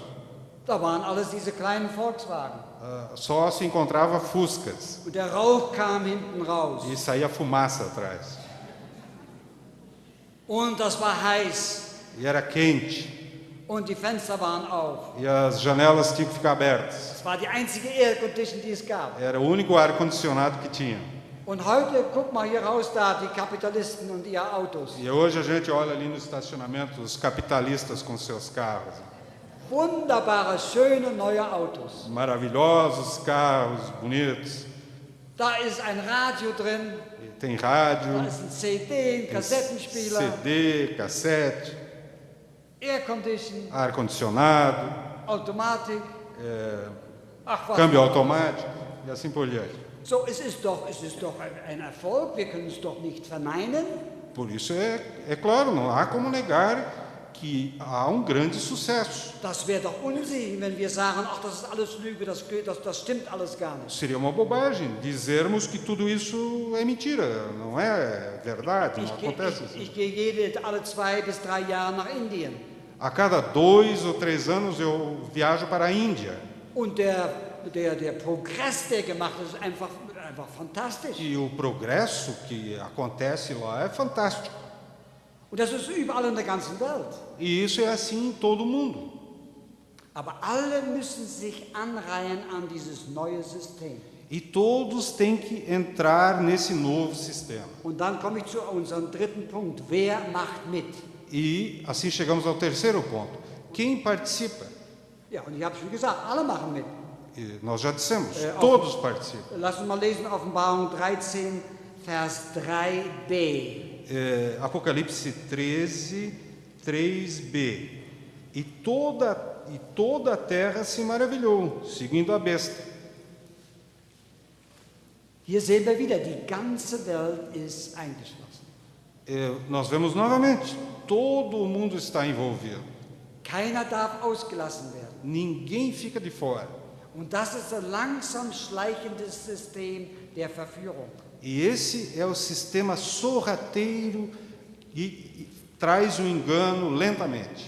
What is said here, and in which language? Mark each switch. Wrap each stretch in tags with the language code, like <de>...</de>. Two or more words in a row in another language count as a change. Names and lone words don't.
<de>Da waren alles diese kleinen Volkswagen.</de> <pt>Só se encontrava Fuscas</pt> <de>Und der Rauch kam hinten raus.</de> <pt>e saía fumaça atrás.</pt> <de>Und das war heiß.</de> <pt>E era quente,</pt> <de>Und die Fenster waren auf.</de> <pt>e as janelas tinham que ficar abertas.</pt> <de>Das war die einzige</de> <en>Air Condition,</en> <de>die es gab.</de> <pt>Era o único ar-condicionado que tinha.</pt> <de>Und heute, guck mal hier raus, da die Kapitalisten und ihre Autos.</de> <pt>E hoje a gente olha ali no estacionamento os capitalistas com seus carros.</pt> <de>Wunderbare, schöne neue Autos.</de> <pt>Maravilhosos carros, bonitos.</pt> <de>Da ist ein Radio drin,</de> <pt>E tem rádio,</pt> <de>da ist ein CD, ein</de> <pt>tem</pt> <de>Kassettenspieler,</de> <pt>CD, cassete,</pt> <en>Air Condition,</en> <pt>ar-condicionado,</pt> <de>Automatik. Ach was.</de> <pt>câmbio automático e assim por diante.</pt> <de>So, es ist doch ein Erfolg, wir können es doch nicht verneinen.</de> <pt>Por isso é claro, não há como negar que há um grande sucesso.</pt> <de>Das wäre doch Unsinn, wenn wir sagen, ach, das ist alles Lüge, das stimmt alles gar nicht.</de> <pt>Seria uma bobagem dizermos que tudo isso é mentira, não é verdade, não acontece assim.</pt> <de>Ich gehe alle 2 bis 3 Jahre nach Indien.</de> <pt>A cada 2 ou 3 anos eu viajo para a Índia.</pt> <de>Und der Progress, der gemacht ist, ist einfach fantastisch.</de> <pt>E o progresso que acontece lá é fantástico.</pt> <de>Und das ist überall in der ganzen Welt.</de> <pt>E isso é assim em todo o mundo.</pt> <de>Aber alle müssen sich anreihen an dieses neue System.</de> <pt>E todos têm que entrar nesse novo sistema.</pt> <de>Und dann komme ich zu unserem dritten Punkt. Wer macht mit?</de> <pt>E assim chegamos ao terceiro ponto. Quem participa?</pt> <de>Ja, und ich habe schon gesagt, alle machen mit.</de> <pt>E nós já dissemos, todos participam.</pt> <de>Lass uns mal lesen, Offenbarung 13, Vers 3b.</de> <pt>Apocalipse 13, 3b. E toda a terra se maravilhou, seguindo a besta.</pt> <de>Hier sehen wir wieder, die ganze Welt ist eingeschlossen.</de> <pt>Nós vemos novamente, todo o mundo está envolvido.</pt> <de>Keiner darf ausgelassen werden.</de> <pt>Ninguém fica de fora.</pt> <de>Und das ist ein langsam schleichendes System der Verführung.</de> <pt>E esse é o sistema sorrateiro e traz o engano lentamente.</pt>